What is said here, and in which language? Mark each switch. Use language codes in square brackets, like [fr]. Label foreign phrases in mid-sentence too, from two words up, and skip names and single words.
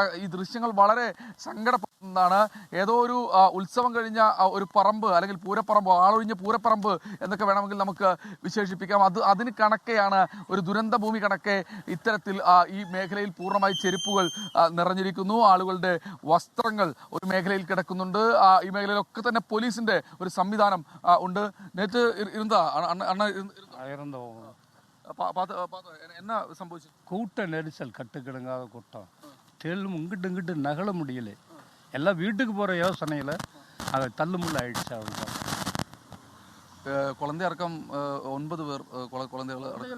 [ml] ഈ ദൃശ്യങ്ങൾ വളരെ സങ്കടപ്പെടുന്നതാണ്. ഏതോ ഒരു ഉത്സവം കഴിഞ്ഞ ഒരു പറമ്പ് അല്ലെങ്കിൽ പൂരപ്പറമ്പ്, ആളൊഴിഞ്ഞ പൂരപ്പറമ്പ് എന്നൊക്കെ വേണമെങ്കിൽ നമുക്ക് വിശേഷിപ്പിക്കാം. അതിന് കണക്കെയാണ്, ഒരു ദുരന്ത ഭൂമി കണക്കെ ഇത്തരത്തിൽ ഈ മേഖലയിൽ പൂർണ്ണമായി ചെരുപ്പുകൾ നിറഞ്ഞിരിക്കുന്നു. ആളുകളുടെ വസ്ത്രങ്ങൾ ഒരു മേഖലയിൽ കിടക്കുന്നുണ്ട്. ഈ മേഖലയിലൊക്കെ തന്നെ പോലീസിന്റെ ഒരു സംവിധാനം ഉണ്ട്. നേരത്തെ [ta] இருந்தா என்ன [ml] സംഭവിച്ചു? [ta] கூட்ட நெரிசல் கட்டுக்கிடங்காத கூட்டம் தெல்லும் இங்கிட்டு நகல முடியல. எல்லாம் வீட்டுக்கு போகிற யோசனையில் அதை தள்ளுமுள்ள ஆயிடுச்சு. அவ்வளோதான். குழந்தை அடக்கம் 9 பேர் குழந்தைகள்